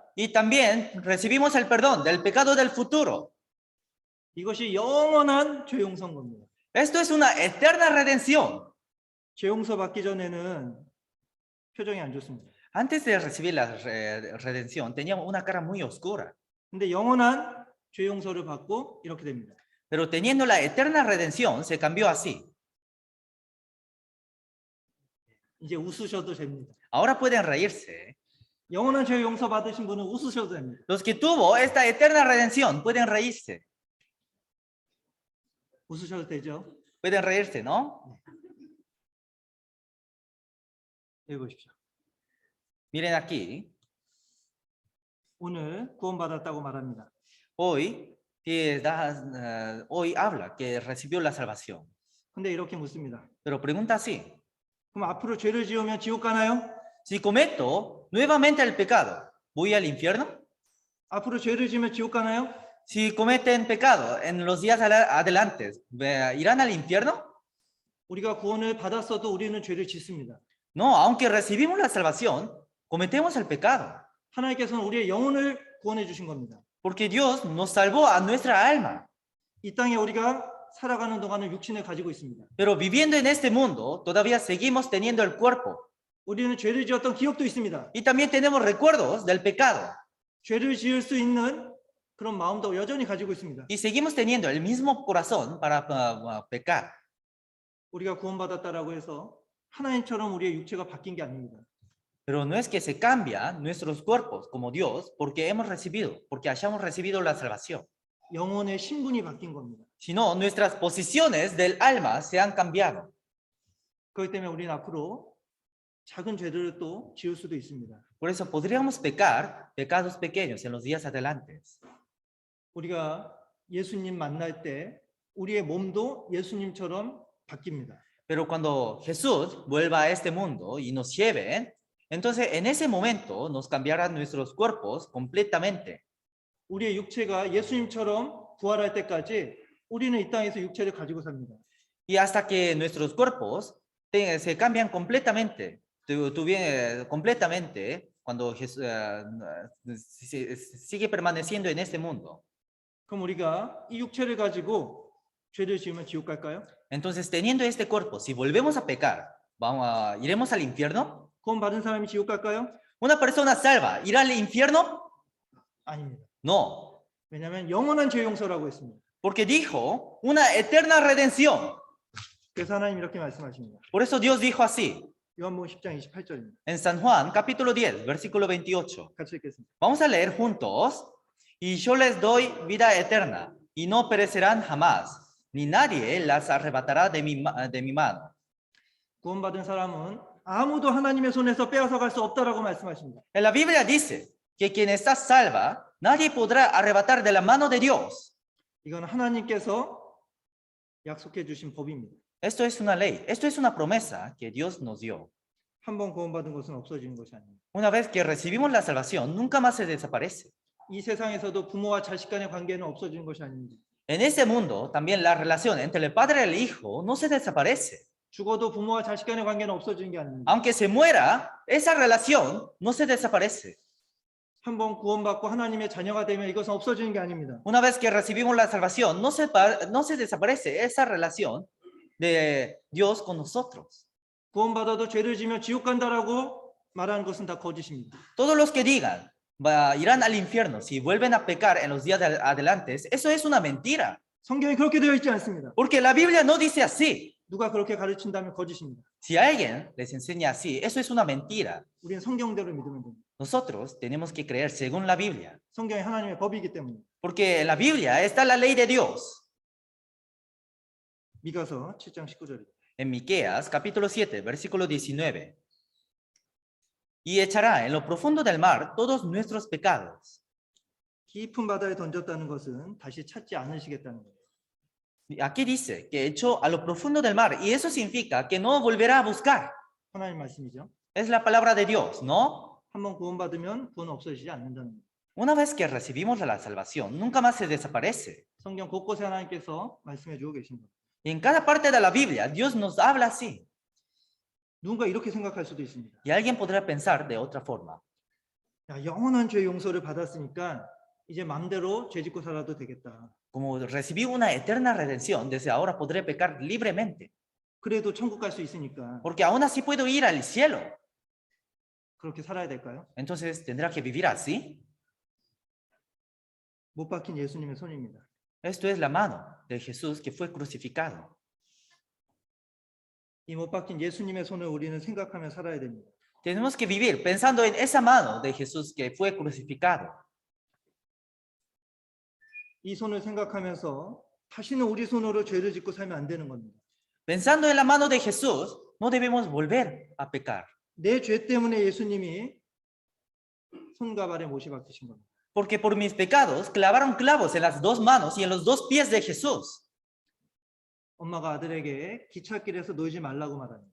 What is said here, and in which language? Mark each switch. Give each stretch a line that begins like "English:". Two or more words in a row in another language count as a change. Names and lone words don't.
Spanish: Y también recibimos el perdón del pecado del futuro.
Korean: 이것이 영원한 죄 용서인 겁니다.
Spanish: Esto es una eterna redención.
Korean: 죄 용서받기 전에는 표정이 안 좋습니다.
Spanish: Antes de recibir la redención, teníamos una cara muy oscura.
Korean: 근데 영원한 죄 용서를 받고 이렇게 됩니다.
Spanish: Pero teniendo la eterna redención, se cambió así.
Korean: 이제 웃으셔도 됩니다.
Spanish: Ahora pueden reírse.
Korean: 영원한 죄 용서 받으신 분은 웃으셔도 됩니다.
Spanish: Los que tuvo esta eterna redención pueden reírse.
Korean: 웃으셔도 되죠?
Spanish: Pueden reírse, ¿no?
Korean: 여기 보십시오.
Spanish: Miren aquí.
Korean: 오늘 구원받았다고 말합니다.
Spanish: Hoy, hoy habla que recibió la salvación.
Korean: 근데 이렇게 묻습니다.
Spanish: Pero pregunta así.
Korean: 그럼 앞으로 죄를 지으면 지옥 가나요?
Spanish: Si cometo nuevamente el pecado, ¿voy al infierno?
Korean: 앞으로 죄를 지으면 지옥 가나요?
Spanish: Si cometen pecado en los días adelante, ¿irán al infierno?
Korean: 우리가 구원을 받았어도 우리는 죄를 짓습니다.
Spanish: No, aunque recibimos la salvación, cometemos el pecado.
Korean: 하나님께서는 우리의 영혼을 구원해 주신 겁니다.
Spanish: Porque Dios nos salvó a nuestra alma.
Korean: 이 땅에 우리가 살아가는 동안은 육신을 가지고 있습니다.
Spanish: Pero viviendo en este mundo, todavía seguimos teniendo el cuerpo.
Korean: 우리는 죄를 지었던 기억도 있습니다.
Spanish: Y también tenemos recuerdos del pecado.
Korean: 죄를 지을 수 있는 그런 마음도 여전히 가지고 있습니다.
Spanish: Y seguimos teniendo el mismo corazón para pecar.
Korean: 우리가 구원받았다라고 해서 하나님처럼 우리의 육체가 바뀐 게 아닙니다.
Spanish: Pero no es que se cambian nuestros cuerpos como Dios porque hayamos recibido la salvación,
Korean: 영혼의 신분이 바뀐 겁니다.
Spanish: sino nuestras posiciones del alma se han cambiado.
Korean: 그렇기 때문에 우리는 앞으로 작은 죄들을 또 지을 수도 있습니다.
Spanish: Por eso podríamos pecar pecados pequeños en los días adelante.
Korean: 우리가 예수님 만날 때 우리의 몸도 예수님처럼 바뀝니다.
Spanish: Pero cuando Jesús vuelva a este mundo y nos lleve, entonces en ese momento nos cambiarán nuestros cuerpos completamente.
Korean: 우리의 육체가 예수님처럼 부활할 때까지 우리는 이 땅에서 육체를 가지고 삽니다.
Spanish: Y hasta que nuestros cuerpos se cambian completamente, completamente cuando Jesús sigue permaneciendo en este mundo.
Korean: 그럼 우리가 이 육체를 가지고 죄를 지으면 지옥 갈까요?
Spanish: Entonces, teniendo este cuerpo, si volvemos a pecar, ¿iremos al infierno?
Korean: 구원 받은 사람이 지옥 갈까요?
Spanish: ¿Una persona salva irá al infierno?
Korean: 아닙니다.
Spanish: No,
Korean: 왜냐하면 영원한 죄 용서라고 했습니다.
Spanish: porque dijo una eterna redención.
Korean: 그래서 하나님 이렇게 말씀하십니다.
Spanish: Por eso Dios dijo así,
Korean: 요한복음 10장 28절입니다.
Spanish: en San Juan, capítulo 10, versículo 28.
Korean: 같이 읽겠습니다.
Spanish: Vamos a leer juntos. Y yo les doy vida eterna, y no perecerán jamás, ni nadie las arrebatará de mi mano.
Korean: 구원받은 사람은 아무도 하나님의 손에서 빼앗아 갈 수 없다라고 말씀하십니다.
Spanish: En la Biblia dice que quien está salva, nadie podrá arrebatar de la mano de Dios.
Korean: 이건 하나님께서 약속해 주신 법입니다.
Spanish: Esto es una ley, esto es una promesa que Dios nos dio.
Korean: 한 번 구원받은 것은 없어지는 것이 아닙니다.
Spanish: Una vez que recibimos la salvación, nunca más se desaparece.
Korean: 이 세상에서도 부모와 자식 간의 관계는 없어지는 것이 아닙니다.
Spanish: En este mundo, también la relación entre el padre y el hijo no se desaparece.
Korean: 죽어도 부모와 자식 간의 관계는 없어지는 게 아닙니다.
Spanish: Aunque se muera, esa relación no se desaparece.
Korean: 한 번 구원받고 하나님의 자녀가 되면 이것은 없어지는 게 아닙니다.
Spanish: Una vez que recibimos la salvación, no se desaparece esa relación de Dios con nosotros.
Korean: 구원받아도 죄를 지면 지옥 간다라고 말하는 것은 다 거짓입니다.
Spanish: Todos los que digan irán al infierno si vuelven a pecar en los días adelante, eso es una mentira.
Korean: 성경이 그렇게 되어 있지 않습니다.
Spanish: Porque la Biblia no dice así.
Korean: 누가 그렇게 가르친다면 거짓입니다.
Spanish: Si alguien les enseña así, eso es una mentira.
Korean: 우리는 성경대로 믿으면 됩니다.
Spanish: Nosotros tenemos que creer según la Biblia.
Korean: 성경이 하나님의 법이기 때문에.
Spanish: Porque en la Biblia está la ley de Dios.
Korean: 미가서 7장 19절입니다.
Spanish: En Miqueas, capítulo 7, versículo 19. Y echará en lo profundo del mar todos nuestros pecados.
Korean: 깊은 바다에 던졌다는 것은 다시 찾지 않으시겠다는 거예요.
Spanish: Aquí dice que echó a lo profundo del mar, y eso significa que no volverá a buscar.
Korean: 하나님 말씀이죠.
Spanish: Es la palabra de Dios, ¿no?
Korean: 한번 구원받으면 구원 없어지지 않는다는 거예요.
Spanish: Una vez que recibimos la salvación, nunca más se desaparece.
Korean: 성경 곳곳에 하나님께서 말씀해 주고 계신 거예요.
Spanish: Y en cada parte de la Biblia, Dios nos habla así.
Korean: 누군가 이렇게 생각할 수도 있습니다.
Spanish: Y alguien podrá pensar de otra forma.
Korean: 야, 영원한 죄 용서를 받았으니까 이제 마음대로 죄 짓고 살아도 되겠다.
Spanish: Como recibí una eterna redención, desde ahora podré pecar libremente.
Korean: 그래도 천국 갈 수 있으니까
Spanish: Porque aún así puedo ir al cielo.
Korean: 그렇게 살아야 될까요?
Spanish: Entonces, ¿tendrá que vivir así?
Korean: 못 박힌 예수님의 손입니다.
Spanish: Esto es la mano de Jesús que fue crucificado.
Korean: 이 못 박힌 예수님의 손을 우리는 생각하며 살아야 됩니다.
Spanish: Tenemos que vivir pensando en esa mano de Jesús que fue crucificado.
Korean: 이 손을 생각하면서 다시는 우리 손으로 죄를 짓고 살면 안 되는 겁니다.
Spanish: Pensando en la mano de Jesús, no debemos volver a pecar.
Korean: 내 죄 때문에 예수님이 손과 발에 못이 박히신 겁니다.
Spanish: Porque por mis pecados clavaron clavos en las dos manos y en los dos pies de Jesús.
Korean: 엄마가 아들에게 기찻길에서 놀지 말라고 말합니다.